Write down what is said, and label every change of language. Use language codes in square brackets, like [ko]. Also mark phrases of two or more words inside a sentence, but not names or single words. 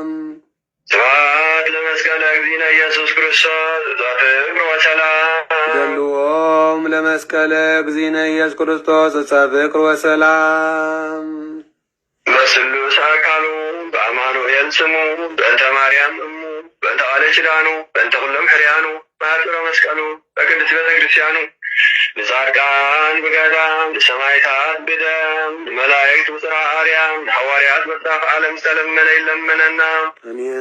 [gez] ስብሐት ለመስቀለ እግዚእነ ኢየሱስ ክርስቶስ ዘፍቅር ወሰላም ይደልዎም ለመስቀለ እግዚእነ ኢየሱስ ክርስቶስ ዕፀ ፍቅር ወሰላም በስሉስ አካሉ በአማኑኤል ስሙ በእንተ ማርያም እሙ በእንተ ቃለ ኪዳኑ በእንተ ኩሎም ሕርያኑ በአጥረ መስቀሉ በቅድስት ቤተ ክርስቲያኑ [ti] ንጻድቃን ብገዳም ንሰማዕታት ብደም ንመላእክት ብጽርሐ አርያም ንሐዋርያት በጻፍ ዓለም ዝተለመነ ይለመነና [gez] አሜን